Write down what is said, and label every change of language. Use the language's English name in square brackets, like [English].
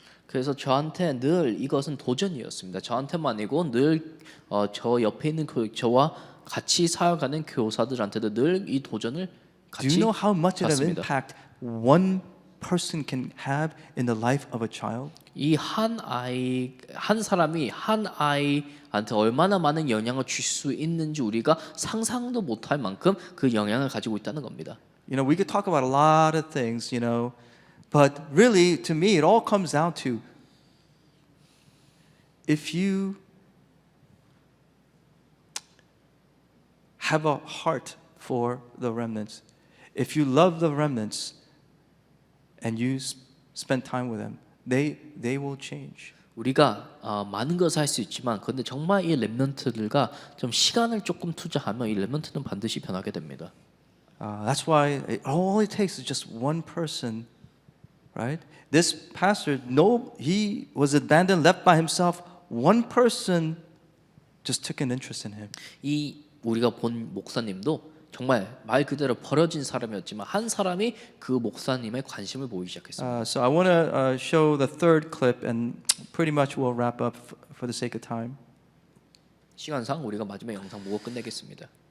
[Korean] 그래서 저한테 늘 이것은 도전이었습니다. 저한테만 아니고 늘 저 옆에 있는 저와 같이 살아가는 교사들한테도 늘 이 도전을 [English] Do you [Korean] 같이 [English] know how much of an [Korean] 받습니다. [English] impact one person can have in the life of a child? [Korean] 이 한 사람이 한 아이한테 얼마나 많은 영향을 줄 수 있는지 우리가 상상도 못할 만큼 그 영향을 가지고 있다는 겁니다. [English] We could talk about a lot of things, but really, to me, it all comes down to if you have a heart for the remnants, if you love the remnants, and you spend time with them, they will change. [Korean] 우리가 많은 것을 할 수 있지만 근데 정말 이 랩런트들과 좀 시간을 조금 투자하면 이 랩런트는 반드시 변하게 됩니다. [English] That's why all it takes is just one person, right? This pastor, he was abandoned, left by himself. One person just took an interest in him. [Korean] 이 우리가 본 목사님도 정말 말 그대로 버려진 사람이었지만 한 사람이 그 목사님의 관심을 보이기 시작했습니다. [English] So I want to show the third clip, and pretty much we'll wrap up for the sake of time. [Korean] 시간상 우리가 마지막 영상 보고 끝내겠습니다.